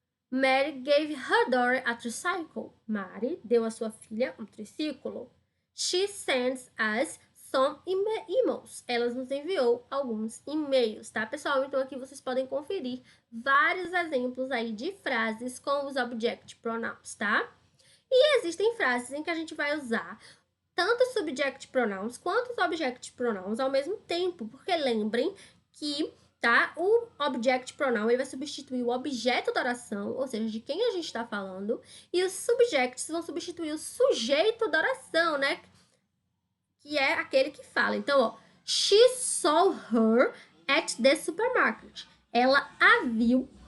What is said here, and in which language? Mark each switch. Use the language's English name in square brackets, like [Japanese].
[English] Mary gave her daughter a tricycle. [Portuguese] Mary deu a sua filha um triciclo. [English] She sends us some emails. [Portuguese] Ela nos enviou alguns e-mails, tá, pessoal? Então aqui vocês podem conferir vários exemplos aí de frases com os object pronouns, tá? E existem frases em que a gente vai usar tanto os subject pronouns quanto os object pronouns ao mesmo tempo, porque lembrem que, tá, o object pronoun ele vai substituir o objeto da oração, ou seja, de quem a gente está falando, e os subjects vão substituir o sujeito da oração, né, que é aquele que fala. [English] Então, ó, she saw her at the supermarket. [Portuguese] Ela a viu